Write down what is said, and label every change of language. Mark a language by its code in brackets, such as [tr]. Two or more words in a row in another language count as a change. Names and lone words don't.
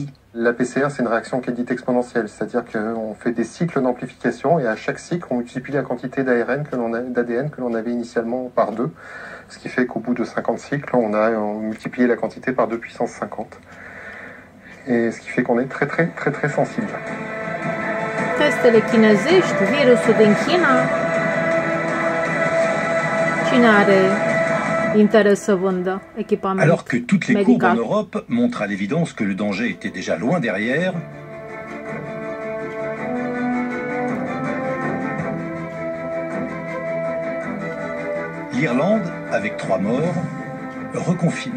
[fr] La PCR, c'est une réaction qui est dite exponentielle, c'est-à-dire qu'on fait des cycles d'amplification et à chaque cycle, on multiplie la quantité d'ADN que l'on avait initialement par 2, ce qui fait qu'au bout de 50 cycles, on a multiplié la quantité par 2 puissance 50. Et ce qui fait qu'on est très très très très sensible. [ro] Testele chinezești, virusul din China. Cine are interes să vândă echipament [fr] Alors que toutes les courbes en [ro] medical? [fr] Europe montrent à l'évidence que le danger était déjà loin derrière, l'Irlande, avec 3 morts, reconfine.